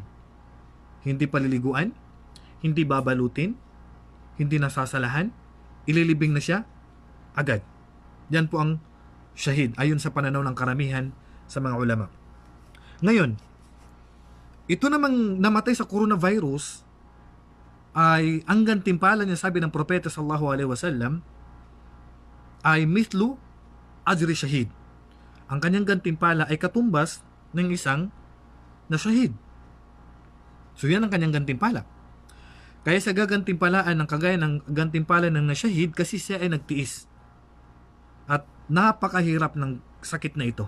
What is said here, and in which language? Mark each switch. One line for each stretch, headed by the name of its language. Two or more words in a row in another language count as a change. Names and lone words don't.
Filipino: Hindi paliliguan, hindi babalutin, hindi nasasalahan, ililibing na siya agad. Yan po ang shahid ayon sa pananaw ng karamihan sa mga ulama. Ngayon, ito namang namatay sa coronavirus ay ang gantimpala niya, sabi ng propeta
Arabic: صلى الله عليه وسلم,
Filipino: ay
Arabic: مثل أجر شهيد.
Filipino: Ang kanyang gantimpala ay katumbas ng isang na shahid. So yan ang kanyang gantimpala. Kaya sa gagantimpalaan ng kagaya ng gantimpala ng nasyahid kasi siya ay nagtiis. At napakahirap ng sakit na ito.